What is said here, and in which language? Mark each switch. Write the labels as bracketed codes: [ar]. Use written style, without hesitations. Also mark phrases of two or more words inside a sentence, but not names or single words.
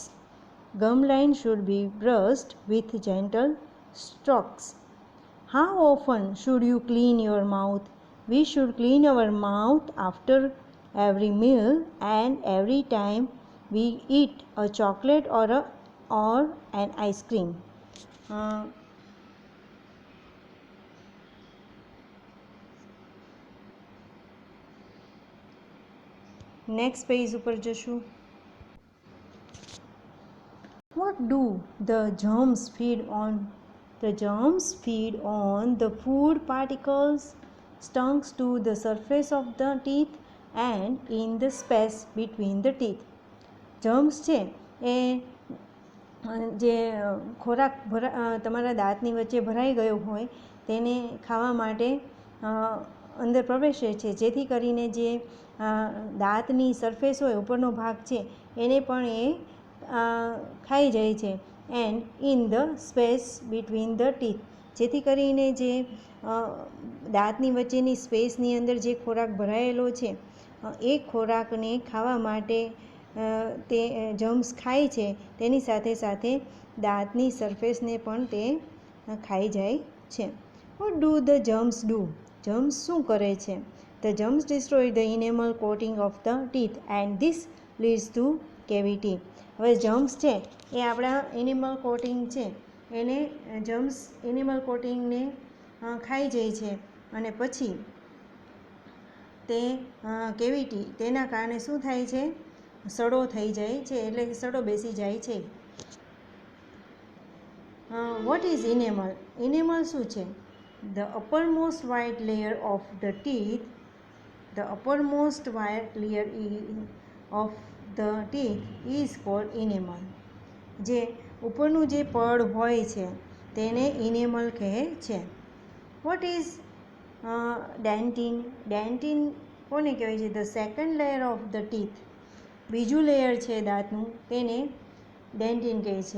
[en] Gum line should be brushed with gentle strokes. How often should you clean your mouth? We should clean our mouth after every meal and every time we eat a chocolate or an ice cream. next page [gu] ઉપર જશું. [en] What do the germs feed on? The germs feed on the food particles stuck to the surface of the teeth and in the space between the teeth. [gu] Germs છે એ જે ખોરાક તમારા દાંતની વચ્ચે ભરાઈ ગયો હોય તેને ખાવા માટે અંદર પ્રવેશે છે, જેથી કરીને જે દાંતની સરફેસ હોય, ઉપરનો ભાગ છે, એને પણ એ ખાઈ જાય છે. [en] and in the space between the teeth, [gu] જેથી કરીને જે દાંતની વચ્ચેની સ્પેસની અંદર જે ખોરાક ભરાયેલો છે એ ખોરાકને ખાવા માટે તે જમ્સ ખાય છે, તેની સાથે સાથે દાંતની સરફેસને પણ તે ખાઈ જાય છે. [en] what do the germs do? [gu] જમ્સ શું કરે છે? [en] The germs destroy the enamel coating of the teeth and this leads to cavity. [gu] હવે જમ્સ છે એ આપણા [en] enamel coating [gu] છે એને જમ્સ [en] enamel coating [gu] ખાઈ જાય છે અને પછી તે કેવિટી, તેના કારણે શું થાય છે? સડો થઈ જાય છે, એટલે સડો બેસી જાય છે. [en] what is enamel? [gu] ઇનેમલ શું છે? [en] The uppermost white layer of the teeth, the uppermost white layer of the teeth is called enamel. [gu] જે ઉપરનું જે પડ હોય છે તેને ઇનેમલ કહે છે. [en] what is dentin? [gu] ડેન્ટિન કોને કહેવાય છે? [en] the second layer of the teeth, [gu] બીજું લેયર છે દાંતનું, તેને ડેન્ટિન કહે છે.